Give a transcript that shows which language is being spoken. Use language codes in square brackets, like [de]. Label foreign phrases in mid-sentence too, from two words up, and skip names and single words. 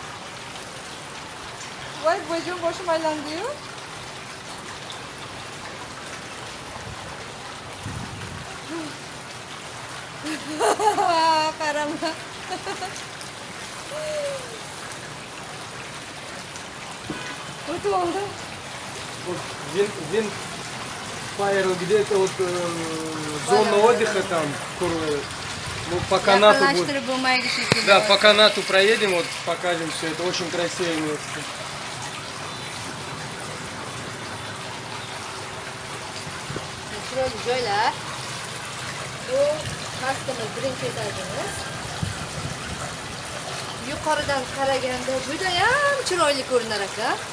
[uz] Voy, bo'yim boshim aylandi-yu. Qarama. O'tib oldi. [ru] Вот винт фаер, где-то вот зона отдыха там, ну, по канату будет. Yaqinlashtirib bo'lmaydi shekilli. Да, по канату проедем, вот покажем все. Это очень красивое место. [uz] Chiroyli joylar. Bu pastimiz, birinchi etajimiz. Yuqoridan qaraganda juda ham chiroyli ko'rinar aka.